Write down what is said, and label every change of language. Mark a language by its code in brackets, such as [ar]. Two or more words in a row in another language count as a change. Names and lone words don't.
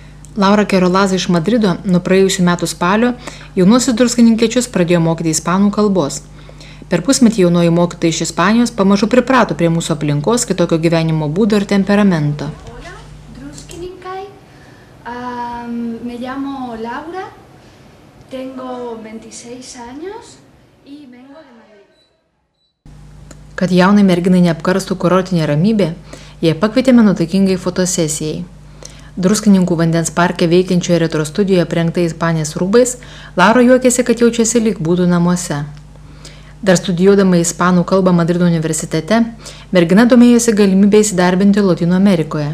[lt] Laura Kerolazai iš Madrido nuo praėjusių metų spalio jaunuosius druskininkiečius pradėjo mokyti ispanų kalbos. Per pusmetį jaunoji mokytojai iš Ispanijos pamažu priprato prie mūsų aplinkos, kitokio gyvenimo būdo ir temperamento. [es] Hola, druskininkai. Me llamo Laura, tengo 26 años y vengo de Madrid. [lt] Kad jaunai merginai neapkarstų kurortinė ramybė, jie pakvietėme nuotaikingai fotosesijai. Druskininkų vandens parke veikiančioje retro studijoje aprengta Ispanės rūbais, Laura juokėsi, kad jaučiasi lyg būtų namuose. Dar studijuodama ispanų kalbą Madrido universitete, mergina domėjosi galimybę įsidarbinti Lotynų Amerikoje.